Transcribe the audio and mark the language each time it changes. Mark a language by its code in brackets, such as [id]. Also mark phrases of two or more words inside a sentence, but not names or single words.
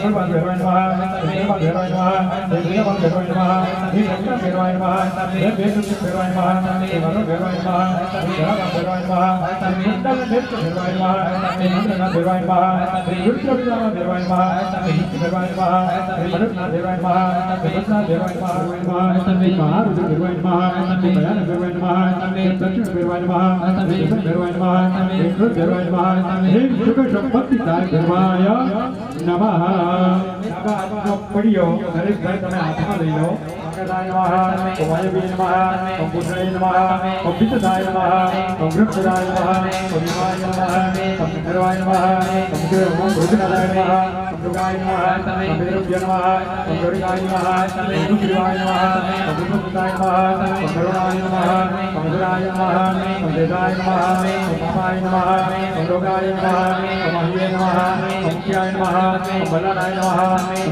[sa] कुलवान भैरवाय नमः श्री देवान भैरवाय नमः श्री वीरवान भैरवाय नमः श्री रंगा भैरवाय नमः श्री वेदुत भैरवाय नमः श्री वरुण भैरवाय नमः श्री धरावा भैरवाय नमः श्री कुंडल नेत्र भैरवाय नमः श्री मंत्रनाथ भैरवाय नमः श्री रुद्रविदामा भैरवाय नमः श्री हित भैरवाय नमः श्री मरुतनाथ भैरवाय नमः श्री पद्मनाथ भैरवाय नमः श्री महारुद्र भैरवाय नमः श्री भयानक भैरवाय नमः श्री दक्षिण भैरवाय नमः श्री ईशान भैरवाय नमः श्री क्रोध भैरवाय नमः श्री शुभ संपत्ति तार भैरवाय नमः नमः [gu] પઢિયો દરેક ભાઈ તમે હાથમાં લઈ લો [sa] अंगदाय नमः ओम वायवे नमः ओम पुत्राय नमः ओम पितृदाय नमः ओम वृक्षदाय नमः ओम विमाय नमः ओम भैरवाय नमः ओम भृगनादाय नमः ओम दुर्गाय नमः ओम भैरव्य नमः ओम गौरीकाय नमः ओम रुद्रवाय नमः ओम विष्णुदाय नमः ओम करुणाय नमः ओम धराय नमः ओम देवाय नमः ओम पापाय नमः ओम रोगाय नमः ओम अहिये नमः ओम क्याय नमः ओम बलानाय नमः ओम